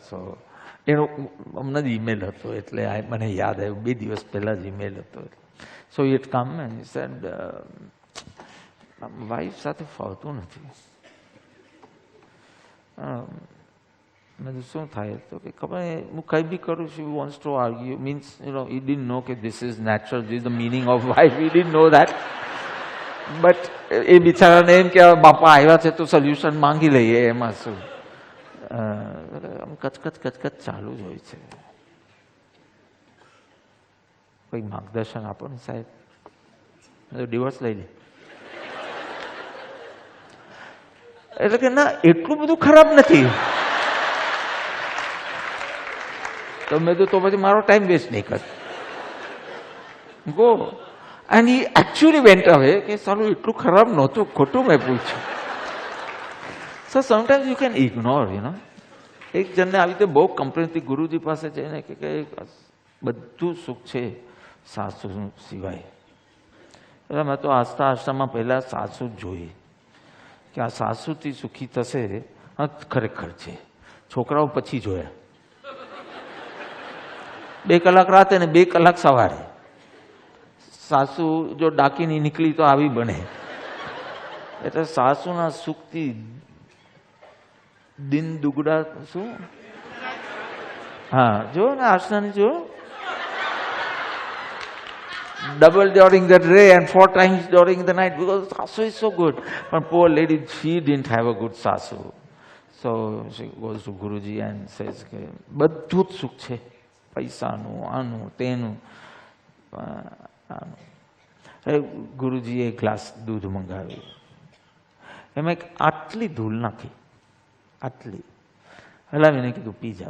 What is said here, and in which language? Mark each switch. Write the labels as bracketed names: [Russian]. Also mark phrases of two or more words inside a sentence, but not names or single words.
[Gujarati] સો એનો હમણાં જ ઈમેલ હતો, એટલે મને યાદ આવ્યું. 2 દિવસ પહેલાં જ ઈમેલ હતો. [English] So it came and said, [Gujarati] વાઈફ સાથે ફાવતું નથી. મેં શું થાય? તો કે ખબર હું કંઈ બી કરું છું, [English] wants to argue, means he didn't know કે this is natural, this is the meaning of wife. He didn't know that. [Gujarati] બટ એ બિચારાને એમ કે બાપા આવ્યા છે તો સોલ્યુશન માંગી લઈએ, એમાં શું? આમ કચકચ ચાલુ જ હોય છે. કોઈ માર્ગદર્શન આપો ને સાહેબ, ડિવોર્સ લઈ લે. એટલે કે ના, એટલું બધું ખરાબ નથી. તો મેં તો પછી મારો [English] time waste [Gujarati] નહીં કર, ગો. [English] And he actually went away. [Gujarati] કે સારું એટલું ખરાબ નહોતું, ખોટું મેં પૂછ્યું. [English] So sometimes you can ignore, [Gujarati] એક જણને આવી રીતે બહુ કમ્પ્લેનથી ગુરુજી પાસે જઈને કે બધું સુખ છે સાસુ સિવાય. એટલે મેં તો આસ્થા આશ્રમમાં પહેલાં સાસુ જ જોઈ કે આ સાસુથી સુખી થશે. ખરેખર છે. છોકરાઓ પછી જોયા. 2 કલાક રાતે ને 2 કલાક સવારે. સાસુ જો ડાકીની નીકળી તો આવી બને. એટલે સાસુના સુખથી [Hindi] दिन दुगना. [Gujarati] શું? હા, જો ને આસનાની જો, [English] double during the day and 4 times during the night, because sasu is so good. But poor lady, she didn't have a good sasu. So she goes to Guruji and says [Gujarati] કે બધું જ સુખ છે, પૈસાનું, આનું તેનું. ગુરુજીએ એક ગ્લાસ દૂધ મંગાવ્યું. એમાં એક આટલી ધૂળ નાખી, આટલી હલાવીને કીધું પી જા.